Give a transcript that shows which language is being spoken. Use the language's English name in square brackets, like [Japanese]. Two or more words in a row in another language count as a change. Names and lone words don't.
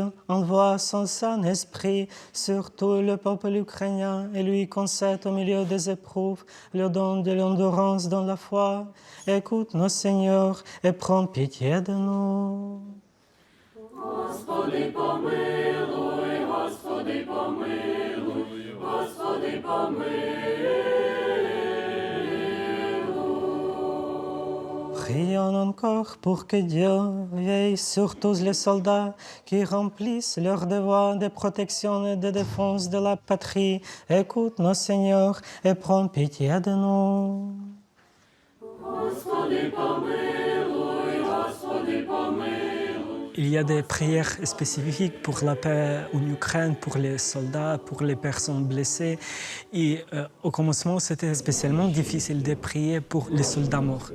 [French] envoie son Saint-Esprit sur tout le peuple ukrainien et lui concède au milieu des épreuves le don de l'endurance dans la foi. Écoute nos Seigneurs et prends pitié de nous. [Ukrainian] Господи, помилуй, Господи, помилуй, Господи, помилуй. [French] Prions encore pour que Dieu veille sur tous les soldats qui remplissent leur devoir de protection et de défense de la patrie. Écoute nos Seigneurs et prends pitié de nous. [Ukrainian] Господи, помилуй, Господи, помилуй. [French] Il y a des prières spécifiques pour la paix en Ukraine, pour les soldats, pour les personnes blessées. Et au commencement, c'était spécialement difficile de prier pour les soldats morts.